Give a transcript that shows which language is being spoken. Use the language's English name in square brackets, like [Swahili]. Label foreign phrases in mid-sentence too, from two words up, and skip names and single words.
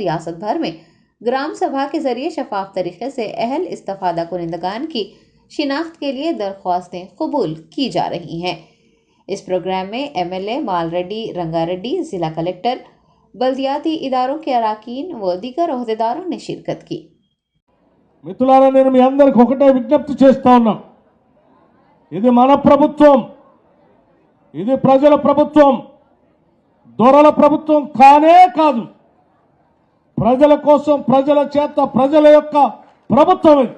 [Urdu] ریاست بھر میں گرام سبھا کے ذریعے شفاف طریقے سے اہل استفادہ کنندگان کی شناخت کے لیے درخواستیں قبول کی جا رہی ہیں۔ اس پروگرام میں ایم ایل اے مال ریڈی رنگا ریڈی، ضلع کلکٹر، بلدیاتی اداروں کے اراکین و دیگر عہدیداروں نے شرکت کی۔ [Telugu] మిత్రులారా, నేను మీ అందరికి ఒకటే విజ్ఞప్తి చేస్తా ఉన్నా, ఇది మన ప్రభుత్వం, ఇది ప్రజల ప్రభుత్వం, దొరల ప్రభుత్వం కానే కాదు. ప్రజల కోసం, ప్రజల చేత, ప్రజల యొక్క ప్రభుత్వం ఇది.